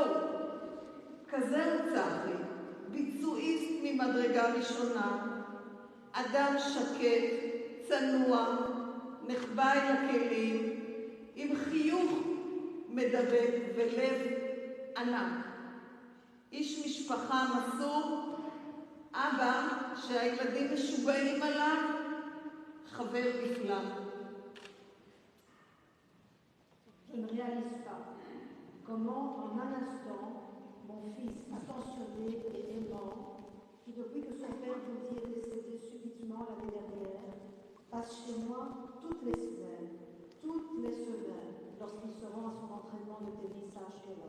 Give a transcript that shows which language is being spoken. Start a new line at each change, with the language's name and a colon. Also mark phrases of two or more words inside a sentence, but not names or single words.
Hebrew: כזה הוא צחי, ביצועיסט ממדרגה ראשונה, אדם שקט, צנוע, נחבא אל הכלים, עם חיוך מדבק ולב ענק. איש משפחה מסור, אבא שהילדים משוגעים עליו, חבר נפלא.
French: Je ne réalise pas comment en un instant mon fils attentionné et aimant, qui depuis que son père Dodi est décédé subitement l'année dernière, passe chez moi toutes les semaines, lorsqu'il se rend à son entraînement de tennis à Ashkelon.